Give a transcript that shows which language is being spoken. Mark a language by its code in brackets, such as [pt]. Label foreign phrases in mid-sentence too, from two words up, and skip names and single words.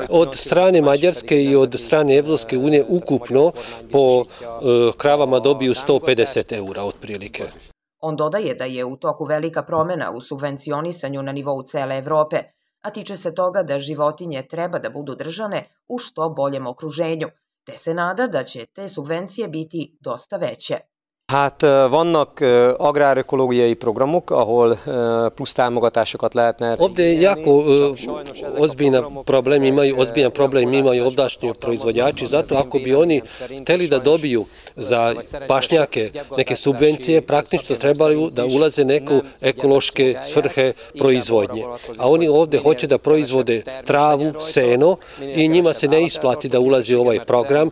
[sr] Od strane Mađarske i od strane Evropske unije ukupno po kravama dobiju 150 eura otprilike. On dodaje da je u toku velika promena u subvencionisanju na nivou cele Evrope, a tiče se toga da životinje treba da budu držane u što boljem okruženju, te se nada da će te subvencije biti dosta veće. [hu] Vannak agrárökológiai programok, ahol plusz támogatásokat lehetne. [sr] Ovdje jako ozbiljan problem imaju ovdašnji proizvođači, zato ako bi oni hteli da dobiju za pašnjake neke subvencije, praktično trebaju da ulaze neku ekološke svrhe proizvodnje. A oni ovdje hoće da proizvode travu, seno i njima se ne isplati da ulazi u ovaj program.